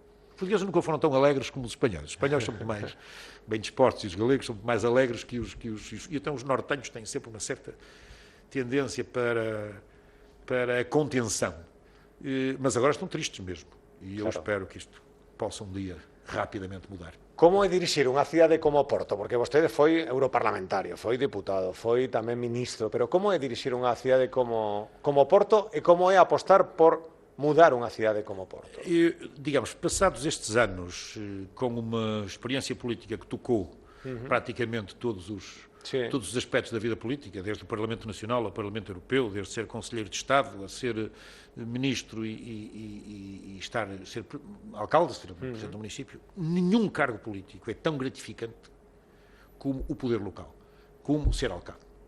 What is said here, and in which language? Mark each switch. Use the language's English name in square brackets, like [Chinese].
[Portuguese] Os portugueses nunca foram tão alegres como os espanhóis. Os espanhóis são muito mais bem dispostos e os galegos são muito mais alegres que os... E então os nortenhos têm sempre uma certa tendência para a contenção. Mas agora estão tristes mesmo. E eu espero que isto possa um dia rapidamente mudar. [Galician] Como é dirixir unha cidade como Porto? Porque vostede foi europarlamentario, foi diputado, foi tamén ministro, pero como é dirixir unha cidade como Porto e como é apostar por mudar unha cidade como Porto? [Portuguese] Digamos, passados estes anos, com uma experiência política que tocou praticamente todos os aspectos da vida política, desde o Parlamento Nacional ao Parlamento Europeu, desde ser Conselheiro de Estado a ser Ministro e ser alcalde, ser Presidente do município, nenhum cargo político é tão gratificante como o poder local, como ser alcalde.